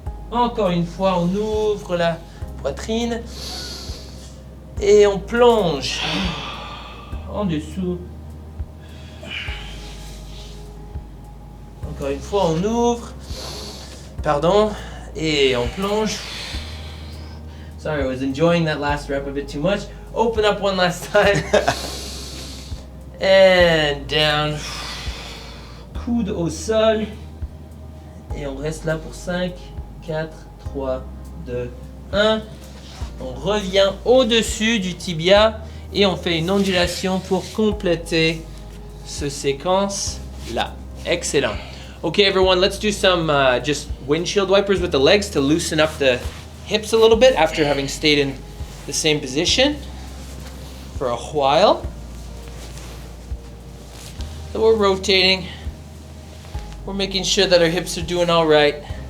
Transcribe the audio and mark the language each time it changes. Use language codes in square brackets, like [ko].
[fr] Encore une fois, on ouvre la poitrine. Et on plonge en dessous. Encore une fois, on ouvre. Pardon. Et on plonge. [en] Sorry, I was enjoying that last rep a bit too much. Open up one last time. And down. [fr] Coude au sol. Et on reste là pour 5, 4, 3, 2, 1. On revient au-dessus du tibia et on fait une ondulation pour compléter ce séquence-là. Excellent. [en] Okay, everyone, let's do some just windshield wipers with the legs to loosen up the hips a little bit after having stayed in the same position for a while. So we're rotating. We're making sure that our hips are doing all right.